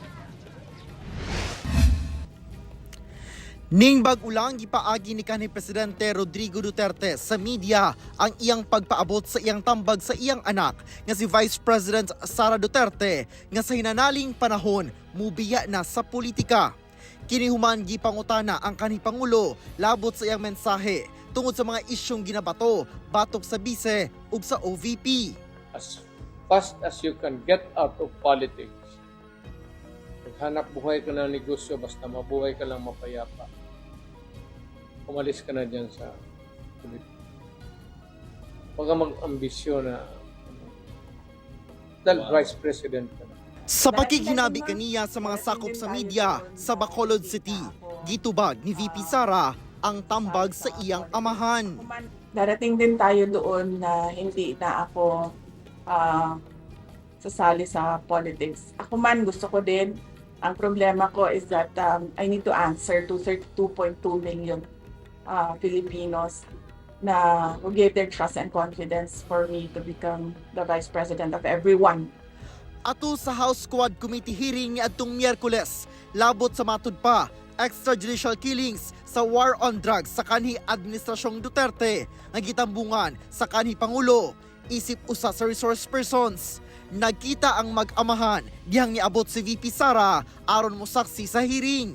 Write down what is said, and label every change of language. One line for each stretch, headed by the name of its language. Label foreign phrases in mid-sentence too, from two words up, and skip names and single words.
Cebuano: Ning bag-ulang gipaagi ni kanhi Presidente Rodrigo Duterte sa media ang iyang pagpaabot sa iyang tambag sa iyang anak nga si Vice President Sara Duterte nga sa hinanaling panahon mubiya na sa politika. Kini human gipangutana ang kanhi Pangulo labot sa iyang mensahe tungod sa mga isyong ginabato batok sa bise ug sa OVP.
English: As fast as you can get out of politics,
Filipino: maghanap buhay ka ng negosyo basta mabuhay ka lang mapayapa. Umalis ka na dyan sa politika. Huwag kang mag-ambisyon na dahil Vice President ka na.
Cebuano: Sa pakikinabi kaniya sa mga sakop sa media sa Bacolod City, gitubag ni VP Sara ang tambag sa iyang amahan.
Filipino: Darating din tayo doon na hindi na ako sasali sa politics. Ako man gusto ko din. Ang problema ko
English: is that I need to answer to 32.2 million Filipinos na who gave their trust and confidence for me to become the Vice President of everyone.
Cebuano: Ato sa House Squad Committee hearing ni adtong Miyerkules, labot sa matud pa
English: extrajudicial killings
Cebuano: sa
English: war on drugs
Cebuano: sa kanhi Administrasyong Duterte nga gitambungan sa kanhi Pangulo isip usa sa resource persons. Nagkita ang mag-amahan dihang niabot si VP Sara aron mosaksi sa hearing.